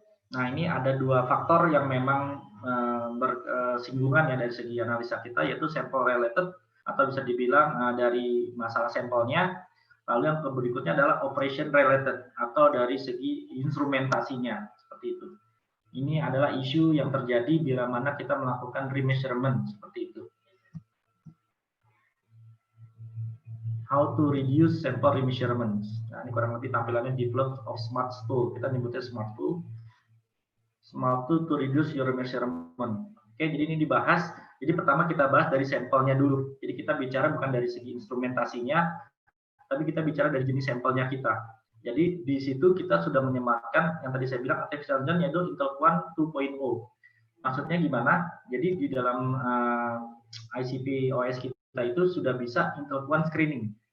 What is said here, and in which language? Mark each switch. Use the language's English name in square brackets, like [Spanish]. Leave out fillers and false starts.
[Indonesian] Nah ini ada 2 faktor yang memang bersinggungan ya dari segi analisa kita, yaitu sample related atau bisa dibilang dari masalah sampelnya. Lalu yang berikutnya adalah operation related atau dari segi instrumentasinya seperti itu. Ini adalah isu yang terjadi bila mana kita melakukan remeasurement seperti itu. [English] How to reduce sample remeasurement. [Indonesian] Nah, ini kurang lebih tampilannya develop of smart tool. Kita nyebutnya smart tool. [English] Smart tool to reduce your remeasurement. [Indonesian] Oke, jadi ini dibahas. Jadi pertama kita bahas dari sampelnya dulu. Jadi kita bicara bukan dari segi instrumentasinya, tapi kita bicara dari jenis sampelnya kita. Jadi di situ kita sudah menyematkan yang tadi saya bilang artificial intelligence yaitu Intel Quant 2.0. Maksudnya gimana? Jadi di dalam ICP OS kita itu sudah bisa Intel Quant screening.